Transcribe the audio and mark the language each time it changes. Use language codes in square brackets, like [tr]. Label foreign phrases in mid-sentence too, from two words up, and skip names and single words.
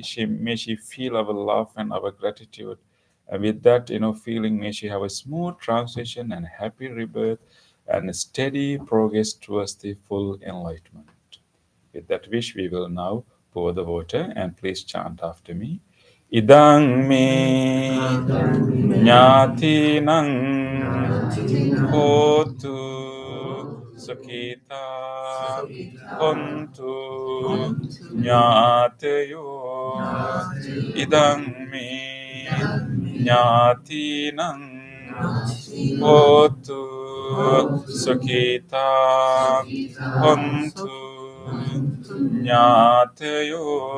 [en] May she feel our love and our gratitude. And with that, feeling, may she have a smooth transition and happy rebirth and a steady progress towards the full enlightenment. With that wish, we will now pour the water, and please chant after me. [pi] Idang me nyati nang hotu sakita hontu nyateyo. Idang me nyati nang hotu sakita hontu nyateyo.